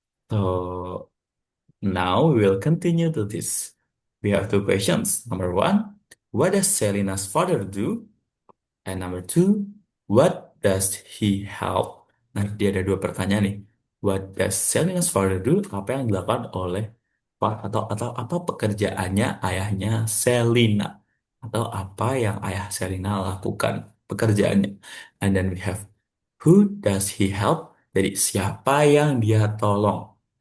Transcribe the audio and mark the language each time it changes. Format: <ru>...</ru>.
<en>So now we will continue to this. We have two questions. Number one, what does Selena's father do? And number two, what does he help?</en> <id>Nah, dia ada dua pertanyaan nih.</id> <en>What does Selena's father do?</en> <id>Apa yang dilakukan oleh atau apa pekerjaannya ayahnya Selena? Atau apa yang ayah Selena lakukan pekerjaannya?</id> <en>And then we have who does he help?</en> <id>Jadi siapa yang dia tolong?</id>